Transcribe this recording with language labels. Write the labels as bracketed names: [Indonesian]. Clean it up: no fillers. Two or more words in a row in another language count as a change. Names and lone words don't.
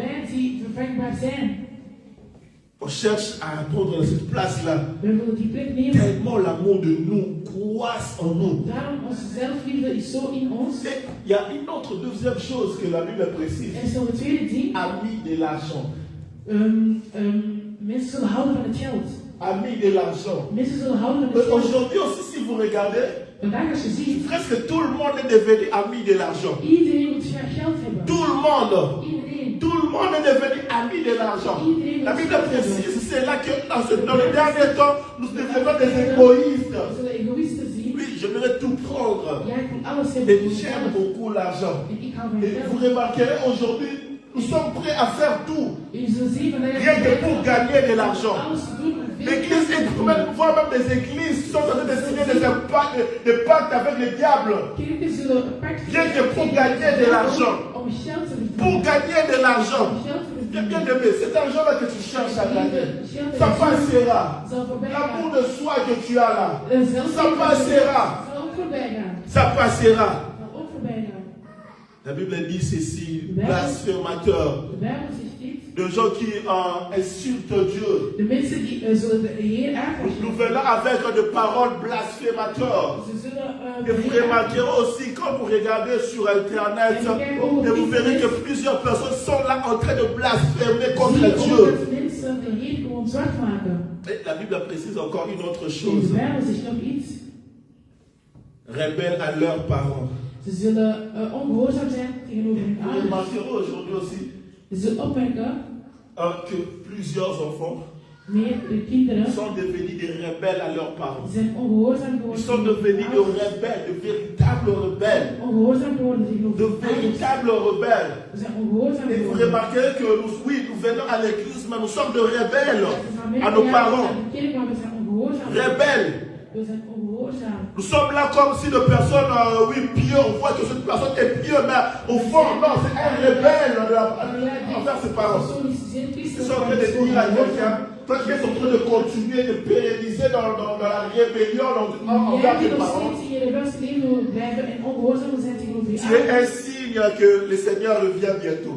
[French] On cherche à prendre cette place-là. Tellement l'amour de nous croisse en nous. Et il y a une autre deuxième chose que la Bible précise. Ami de l'argent. [Dutch] Mensen zullen houden van het geld. [French] Amis de l'argent. [Dutch] Mensen zullen houden van [French] Mais [Dutch] het geld. [French] aujourd'hui aussi, si vous regardez, [Dutch] Vandaag als je ziet, [French] presque tout le monde est devenu ami de l'argent. [Dutch] iedereen wil graag geld hebben. [French] Tout le monde. [Dutch] Iedereen. [French] Tout le monde est devenu ami de l'argent. La Bible précise, c'est là que dans le dernier temps, nous devenons des égoïstes. [Dutch] We zullen egoïsten zien. [French] Oui, j'aimerais tout prendre. [Dutch] Ja, ik moet alles hebben voor [French] Et j'aime [Dutch] mezelf. [French] beaucoup l'argent. [Dutch] En ik hou van [French] Et vous [Dutch] geld. [French] remarquerez aujourd'hui, nous sommes prêts à faire tout, [Dutch] En je zult zien vandaag [French] rien que pour gagner de l'argent. [Dutch] alles te doen om veel [French] L'église, [Dutch] geld te [French] voire même des églises sont en train de signer des pactes avec le diable. [Dutch] Kerken zullen een pact [French] Rien que pour gagner de l'argent. [Dutch] om geld te verdienen. [French] Pour gagner de l'argent. [Dutch] Om geld te [French] Bien [Dutch] verdienen. [French] aimé, cet argent-là que tu cherches à gagner, ça passera. [Dutch] Zal voorbij [French] L'amour [Dutch] gaan. [French] de soi que tu as là, ça [Dutch] Zal [French] passera. [Dutch] ook voorbij gaan. [French] Ça passera. [Dutch] Zal ook voorbij gaan. [French] La Bible dit ceci, blasphémateurs, [Dutch] De Bijbel zegt dit. [French] de gens qui insultent Dieu. [Dutch] De mensen die zullen de Heer [French] Nous [Dutch] aanpassen. [French] venons avec de paroles blasphémateurs. [Dutch] Ze zullen [French] Et vous remarquerez aussi quand vous regardez sur Internet, et vous verrez que plusieurs personnes sont là en train de blasphémer contre Dieu. [Dutch] dat mensen de Heer gewoon zwart maken. [French] Et la Bible précise encore une autre [Dutch] In de [French] chose. [Dutch] Bijbel zegt nog iets. [French] Rebelles à leurs parents. [Dutch] Ze zullen ongehoorzaam zijn tegenover hun [French] Vous [Dutch] ouders. [French] remarquerez aujourd'hui aussi [Dutch] Ze zullen opmerken, [French] que plusieurs enfants [Dutch] meerdere kinderen [French] sont devenus des rebelles à leurs parents. [Dutch] zijn ongehoorzaam [French] Ils [Dutch] geworden. [French] sont devenus [Dutch] tegen hun [French] de [Dutch] ouders. [French] rebelles, de véritables rebelles. [Dutch] Ongehoorzaam geworden tegenover [French] De [Dutch] hun ouders. [French] véritables rebelles. [Dutch] Ze zijn ongehoorzaam [French] Et vous [Dutch] geworden. [French] remarquerez que nous, oui, nous venons à l'église, mais nous sommes de rebelles [Dutch] Ze gaan [French] à [Dutch] mee [French] nos [Dutch] naar [French] parents. [Dutch] de kerk, maar we zijn ongehoorzaam. [French] Rebelles. [Dutch] We zijn ongehoorzaam. [French] Nous sommes là comme si de personnes, oui, pieux, on voit que cette personne est pieux, mais au fond, non, c'est un rebelle envers ses parents. Ils sont en train de dire à quelqu'un, toi qui es en train de continuer de pérenniser dans la rébellion envers tes parents, tu es un signe que le Seigneur revient bientôt.